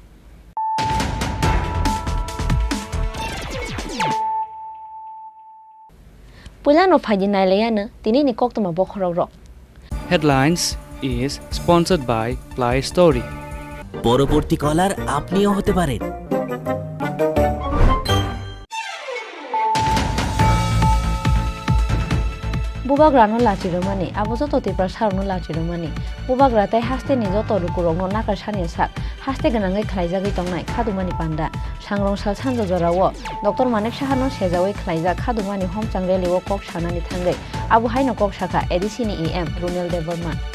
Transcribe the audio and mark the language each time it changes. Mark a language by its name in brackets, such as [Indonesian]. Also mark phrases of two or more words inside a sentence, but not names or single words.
[Bodo] पुलानो फाइदि नाइलायानो दिनैनि कक्तमा बखराव र [English] Headlines is sponsored by Play Story. [Bangla] পরবর্তী কলার আপনিও হতে পারেন। [Kok Borok] बुबाग्रानो लाचिरमानि आबो जत तिप्रा सारनो लाचिरमानि बुबाग्राताय हास्तेनि जत रुकुरंनो नाकार सानि sak हास्ते गोनाङै खालायजागै तंनाय खादुमानि पान्दा सांरं साल सानजो जरावो डक्टर मानेक साहानो सेजावै खालायजा खादुमानि हमचां रेलिवो कक सानानि थांगै आबो हायनो कक साखा एडिसिनि EM रुनेल देबरमा